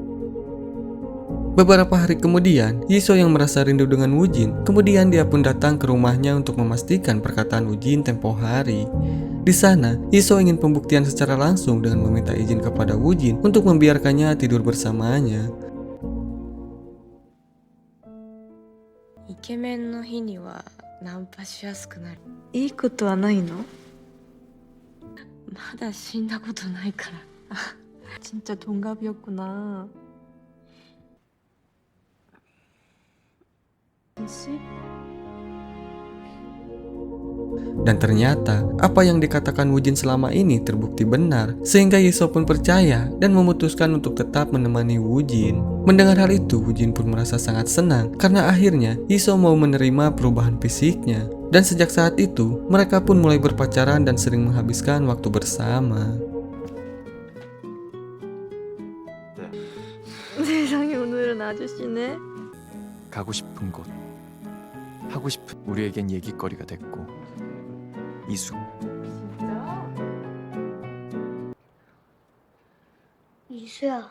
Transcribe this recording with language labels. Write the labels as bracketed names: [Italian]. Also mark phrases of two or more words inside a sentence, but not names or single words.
[Indonesian] Beberapa hari kemudian, Yiso yang merasa rindu dengan Woo-jin, kemudian dia pun datang ke rumahnya untuk memastikan perkataan Woo-jin tempo hari. Di sana, Yiso ingin pembuktian secara langsung dengan meminta izin kepada Woo-jin untuk membiarkannya tidur bersamanya. [Japanese] イケメンの日にはナンパしやすくなる。いいことはないの？まだ死んだことないから。 [Korean] 진짜 동갑이었구나. 씨? [Indonesian] Dan ternyata apa yang dikatakan Woo Jin selama ini terbukti benar, sehingga Yiso pun percaya dan memutuskan untuk tetap menemani Woo Jin. Mendengar hal itu, Woo Jin pun merasa sangat senang karena akhirnya Yiso mau menerima perubahan fisiknya. Dan sejak saat itu, mereka pun mulai berpacaran dan sering menghabiskan waktu bersama. [Korean] 세상에 오늘은 아저씨네. 가고 싶은 곳, 하고 싶은 우리에겐 얘기거리가 됐고 이수. 이수야,